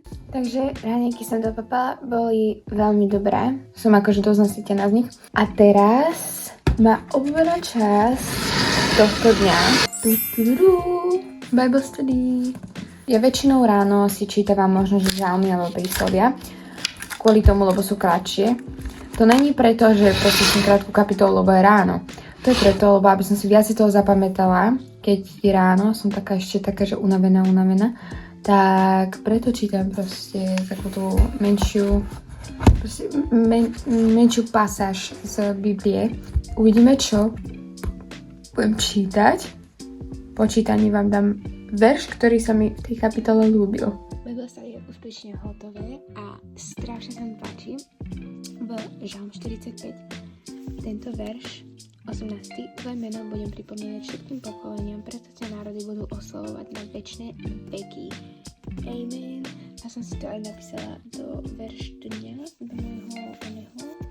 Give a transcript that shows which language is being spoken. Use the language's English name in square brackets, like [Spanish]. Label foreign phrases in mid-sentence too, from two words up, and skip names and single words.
[Slovak] Takže raňajky som dopapala, boli veľmi dobré, som akože dosť nasýtená z nich. A teraz má obľúbená časť tohto dňa. [English] Bible study. [Slovak] Ja väčšinou ráno si čítavam možno, že žalmy alebo príslovia, kvôli tomu, lebo sú kratšie. To není preto, že proste som krátku kapitolu, lebo je ráno. To je preto, lebo aby som si viac toho zapamätala, keď je ráno, som ešte taká, že unavená, tak preto čítam proste takú tú menšiu pasáž z Biblie. Uvidíme, čo budem čítať. Po čítaní vám dám verš, ktorý sa mi v tej kapitole ľúbil. [English] Bible study [Slovak] je úspešne hotové a strašne sa mi páči v Žalm 45. Tento verš 18. Tvoje meno budem pripomínať všetkým pokoleniam, preto ťa národy budú oslavovať na večné veky. Amen. Ja som si to aj napísala do verš dňa, do môjho oného.